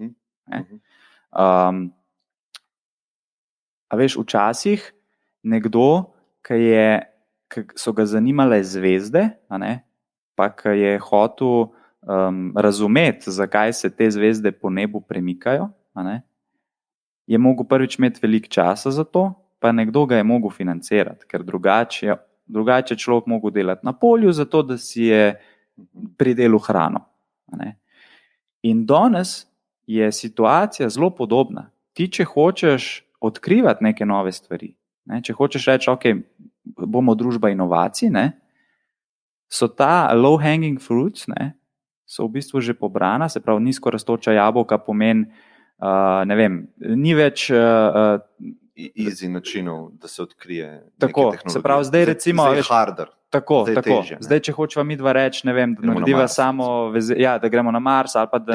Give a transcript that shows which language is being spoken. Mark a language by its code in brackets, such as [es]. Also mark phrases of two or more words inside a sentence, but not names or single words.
[sl] Včasih nekdo, ki so ga zanimale zvezde, pa ki je hotel razumeti, zakaj se te zvezde po nebu premikajo, je mogel prvič imeti veliko časa za to, pa nekdo ga je mogel financirati, ker drugače človek mogel delati na polju, zato da si je pridelal hrano. In danes je situacija zelo podobna. Ti, če hočeš odkrivati neke nove stvari, če hočeš reči, ok, bomo družba inovacij, so ta [en] low hanging fruits, [sl] so v bistvu že pobrana, se pravi nizko rastoča jabolka pomeni, ne vem, ni več easy načinov, da se odkrije tako, se pravi zdaj recimo zdaj harder, tako. Zdaj, če hočeva midva reči, ne vem, da narediva samo da gremo na Mars, ali pa da